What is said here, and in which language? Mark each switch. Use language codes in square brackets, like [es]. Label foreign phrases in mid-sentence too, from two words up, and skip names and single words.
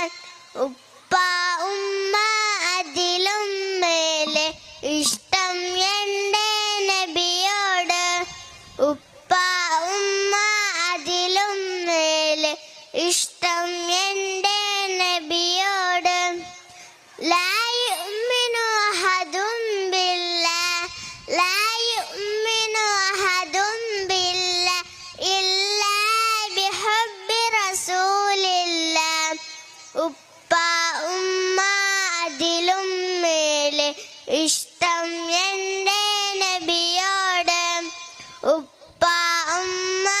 [ml] ഉപ്പ ഉമ്മ അതിലും മേലെ ഇഷ്ടം എൻ്റെ നബിയോട്. ഉപ്പ ഉമ്മ അതിലും മേലെ ഇഷ്ടം എൻ്റെ നബിയോട്. [ar] لا يؤمن أحد بالله لا يؤمن أحد بالله إلا بحب رسول الله. [ml] ഉപ്പ ഉമ്മ അതിലും മേലെ ഇഷ്ടം എൻ്റെ നബിയോട്. ഉപ്പ ഉമ്മ